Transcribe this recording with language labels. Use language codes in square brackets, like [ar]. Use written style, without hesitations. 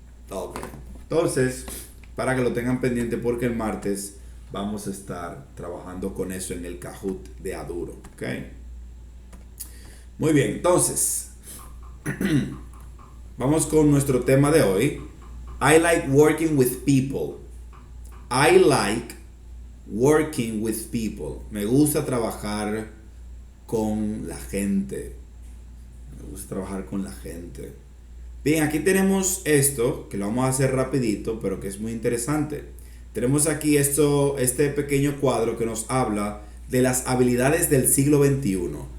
[es] Ok. Entonces, para que lo tengan pendiente, porque el martes vamos a estar trabajando con eso en el Kahoot de Aduro. Ok. Muy bien, entonces, vamos con nuestro tema de hoy. [en] I like working with people. I like working with people. [es] Me gusta trabajar con la gente. Me gusta trabajar con la gente. Bien, aquí tenemos esto, que lo vamos a hacer rapidito, pero que es muy interesante. Tenemos aquí este pequeño cuadro que nos habla de las habilidades del siglo XXI.